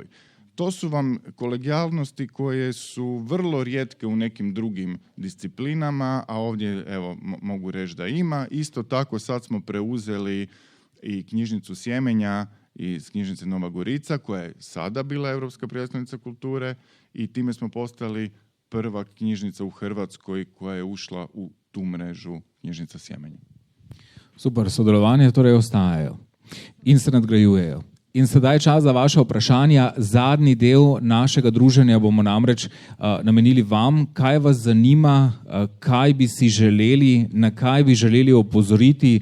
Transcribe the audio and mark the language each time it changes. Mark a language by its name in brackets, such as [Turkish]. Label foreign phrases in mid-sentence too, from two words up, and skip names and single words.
[Croatian] To su vam kolegijalnosti koje su vrlo rijetke u nekim drugim disciplinama, a ovdje evo, mogu reći da ima. Isto tako sad smo preuzeli i knjižnicu Sjemenja iz knjižnice Nova Gorica, koja je sada bila Europska prijestolnica kulture i time smo postali prva knjižnica u Hrvatskoj koja je ušla u tu mrežu knjižnica Sjemenja. [Slovenian] Super, sodelovanje torej ostajajo in se nadgrajujejo. In sedaj čas za vaše vprašanja. Zadnji del našega druženja bomo namreč namenili vam, kaj vas zanima, kaj bi si želeli, na kaj bi želeli opozoriti.